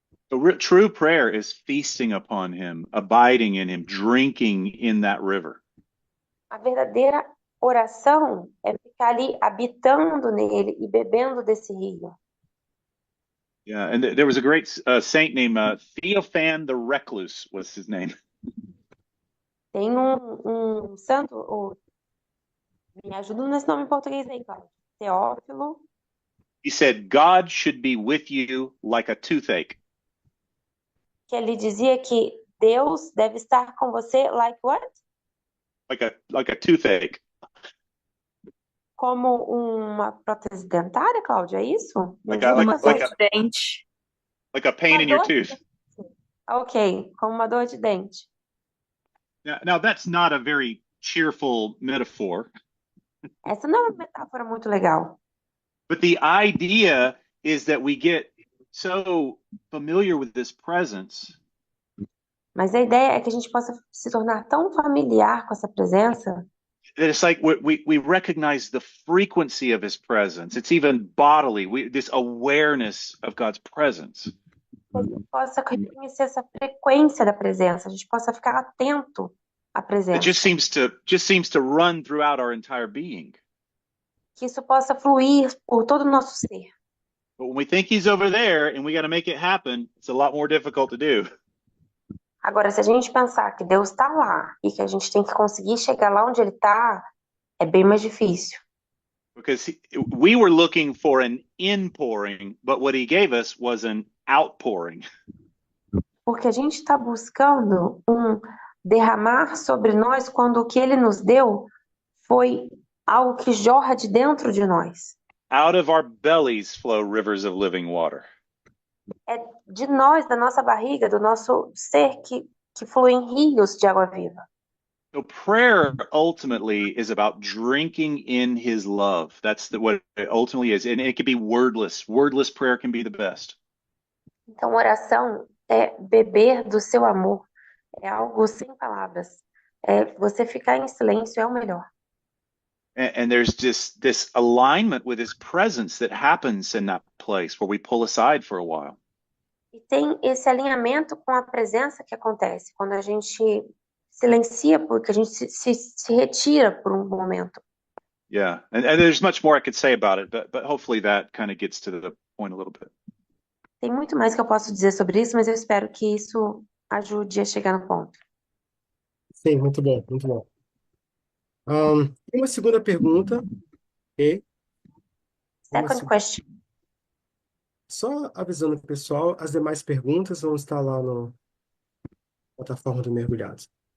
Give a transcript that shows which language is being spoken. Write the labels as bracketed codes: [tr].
[en] So true prayer is feasting upon him, abiding in him, drinking in that river. [pt] A verdadeira oração é ficar ali habitando nele e bebendo desse rio. [en] Yeah, and there was a great saint named Theophan the Recluse was his name. [pt] Tem um santo, me ajuda nesse nome em português aí, Cláudio. Teófilo. [en] He said, God should be with you like a toothache. [pt] Que ele dizia que Deus deve estar com você [en] like what? Like a toothache. [pt] Como uma prótese dentária, Cláudia, é isso? [en] Like a [pt] dente. [en] Like a pain in your tooth. [pt] Ok, como uma dor de dente. [en] Now that's not a very cheerful metaphor. [pt] Essa não é uma metáfora muito legal. [en] But the idea is that we get so familiar with this presence. [pt] Mas a ideia é que a gente possa se tornar tão familiar com essa presença. [en] That it's like we recognize the frequency of his presence. It's even bodily. This awareness of God's presence. [pt] Que a gente possa reconhecer essa frequência da presença. A gente possa ficar atento à presença. [en] It just seems to run throughout our entire being. [pt] Que isso possa fluir por todo o nosso ser. [en] But when we think he's over there and we got to make it happen, it's a lot more difficult to do. [pt] Agora, se a gente pensar que Deus está lá e que a gente tem que conseguir chegar lá onde ele está, é bem mais difícil. [en] Because we were looking for an inpouring, but what he gave us was an outpouring. [pt] Porque a gente está buscando um derramar sobre nós quando o que ele nos deu foi algo que jorra de dentro de nós. [en] Out of our bellies flow rivers of living water. [pt] É de nós, da nossa barriga, do nosso ser que fluem rios de água viva. [en] So prayer ultimately is about drinking in his love. That's what it ultimately is. And it can be wordless. Wordless prayer can be the best. [pt] Então, oração é beber do seu amor. É algo sem palavras. É você ficar em silêncio é o melhor. [en] And there's just this alignment with his presence that happens in that place where we pull aside for a while. [pt] E tem esse alinhamento com a presença que acontece quando a gente silencia, porque a gente se retira por um momento. [en] Yeah, and there's much more I could say about it, but hopefully that kind of gets to the point a little bit. [pt] Tem muito mais que eu posso dizer sobre isso, mas eu espero que isso ajude a chegar no ponto. Sim, muito bom, muito bom. Tem uma segunda pergunta. Okay. [en] Second question. [pt] Só avisando o pessoal, as demais perguntas vão estar lá na plataforma do Mergulhados.